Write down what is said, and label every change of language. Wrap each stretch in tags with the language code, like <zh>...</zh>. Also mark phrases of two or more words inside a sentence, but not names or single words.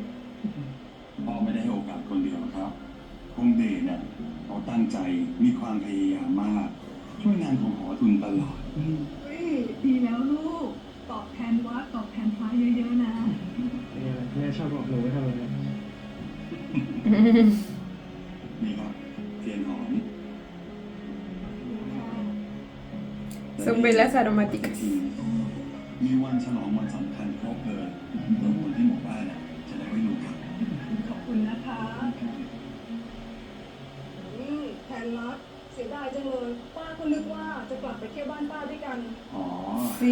<th>พ่อไม่ได้ให้โอกาสคนเดียวหรอกครับคงเดชเนี่ยเขาตั้งใจมีความพยายามมาก ช่วยงานของหอทุนตลอด เฮ้ยดีแล้วลูก ตอบแทนวัดตอบแทนพระเยอะๆนะ แม่ชอบบอกหนูไว้ทำไมนะ นี่ครับเทียนหอม</th> <es>Son velas aromáticas.</es> <th>มีวันฉลองวันสำคัญครบเลยเพื่อคนที่หมู่บ้านน่ะจะได้ไว้ดูครับ ขอบคุณนะคะแทนรักเสียดายจังเลย ป้าก็นึกว่าจะกลับไปเที่ยวบ้านป้าด้วยกัน อ๋อ</th> <es>Sí.</es>